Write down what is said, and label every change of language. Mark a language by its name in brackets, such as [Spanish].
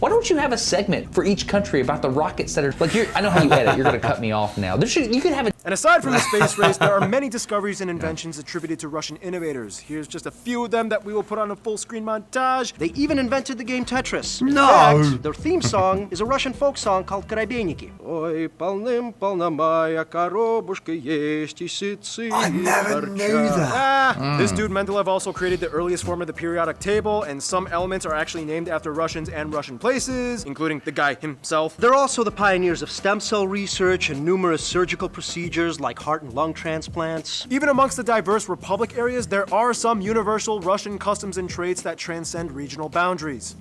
[English] Why don't you have a segment for each country about the rockets that are like? I know how you edit. You're gonna cut me off now. You could have a. And aside from the space race, there are many discoveries and inventions attributed to Russian innovators. Here's just a few of them that we will put on a full screen montage. They even invented the game Tetris. No! In fact, their theme song is a Russian folk song called Korobeiniki. [Russian] Oi, полным-полна моя коробушка есть и сытцы. [English] I never knew that. This dude Mendeleev also created the earliest form of the periodic table, and some elements are actually named after Russians and Russian places, including the guy himself. They're also the pioneers of stem cell research and numerous surgical procedures like heart and lung transplants. Even amongst the diverse republic areas, there are some universal Russian customs and traits that transcend regional boundaries.